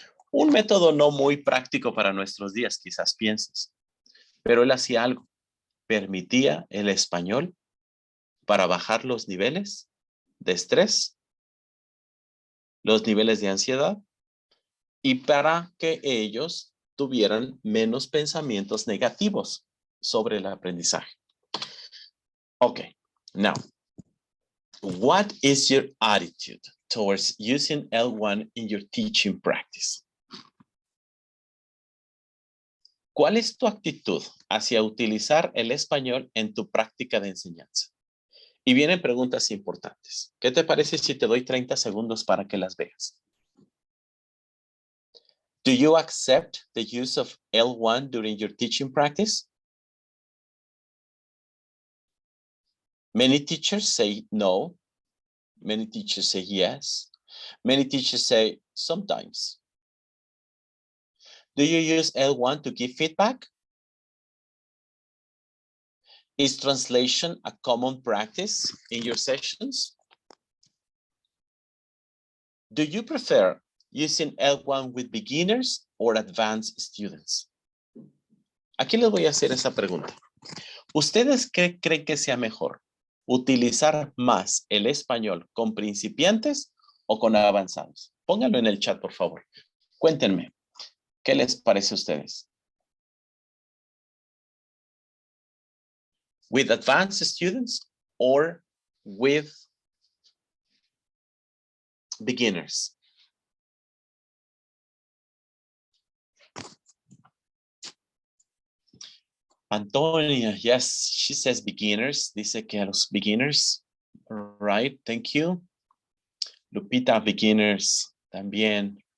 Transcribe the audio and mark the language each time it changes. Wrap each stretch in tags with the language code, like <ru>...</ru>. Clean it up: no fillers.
<es>Un método no muy práctico para nuestros días, quizás pienses, pero él hacía algo, permitía el español para bajar los niveles de estrés, los niveles de ansiedad y para que ellos tuvieran menos pensamientos negativos sobre el aprendizaje.</es> <en>Okay, now, what is your attitude towards using L1 in your teaching practice?</en> <es>¿Cuál es tu actitud hacia utilizar el español en tu práctica de enseñanza? Y vienen preguntas importantes. ¿Qué te parece si te doy 30 segundos para que las veas?</es> <en>Do you accept the use of L1 during your teaching practice? Many teachers say no. Many teachers say yes. Many teachers say sometimes. Do you use L1 to give feedback? Is translation a common practice in your sessions? Do you prefer using L1 with beginners or advanced students?</en> <es>Aquí les voy a hacer esa pregunta. ¿Ustedes qué creen que sea mejor? ¿Utilizar más el español con principiantes o con avanzados? Pónganlo en el chat, por favor. Cuéntenme, ¿qué les parece a ustedes?</es> <en>With advanced students or with beginners? Antonia, yes, she says beginners.</en> <es>Dice que a los</es> <en>beginners. All right, thank you.</en> <es>Lupita, beginners también.</es>